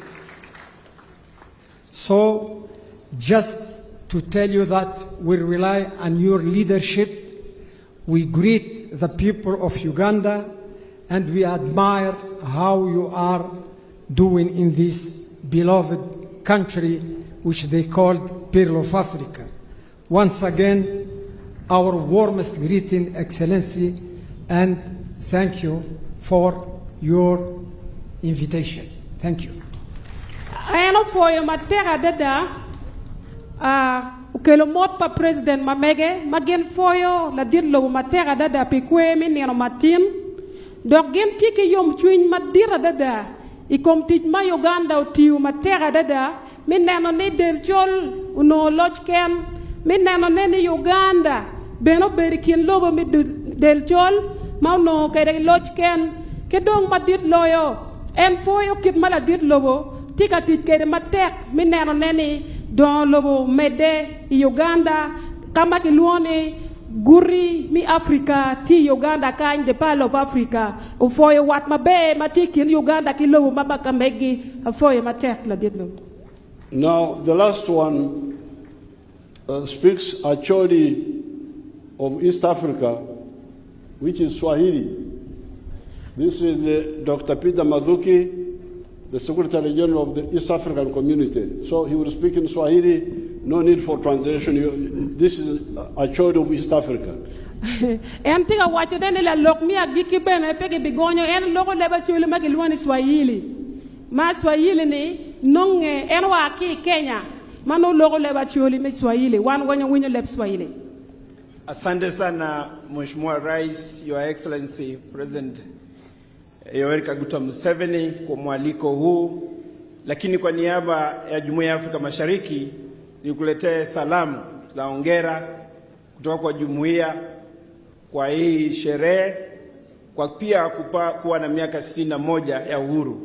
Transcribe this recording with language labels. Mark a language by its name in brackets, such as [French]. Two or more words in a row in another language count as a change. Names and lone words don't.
[English] So, just to tell you that we rely on your leadership, we greet the people of Uganda, and we admire how you are doing in this beloved country, which they called Pearl of Africa. Once again, our warmest greeting, Excellency, and thank you for your invitation. Thank you. [Acoli] Ano foyo matera dada ukelo mot pa President Mamege magen foyo la dir lo matera dada pikwe mi neno matin dok gen tiki yom chuin madira dada ikom tij ma Uganda utiu matera dada min neno ne del chol uno lodge ken min neno ne ni Uganda beno berikin lobo mi del chol ma no kay lodge ken ke dong madit loyo en foyo kit mala dit lobo tika tit kay matek min neno ne ni don lobo mede Uganda kama kilwone guri mi Africa ti Uganda kind [English] the Pearl of Africa [Acoli] o foyo wat mabe matikin Uganda kilobo mabaka megi foyo matek la dit lobo. [English] Now, the last one speaks actually of East Africa, which is Swahili. This is Dr. Peter Mathuki, the Secretary General of the East African Community. So he will speak in Swahili, no need for translation. This is actually of East Africa. [Acoli] En tiga wacho dene la lok mi agiki bene pege bigonyo en logo leba chule magilwani Swahili. Ma Swahili ni nonge enwa ki Kenya mano logo leba chuli mi Swahili wan wanyo winyo leb Swahili. [Swahili] Asante sana Mheshimiwa Rais, [English] Your Excellency [Swahili] President Yoweri Kaguta Museveni kwa mwaliko huu, lakini kwa niaba ya Jumuiya ya Afrika Mashariki nikuletee salamu za hongera kutoka kwa jumuiya kwa hii sherehe, kwa pia kuwa na miaka 61 ya uhuru.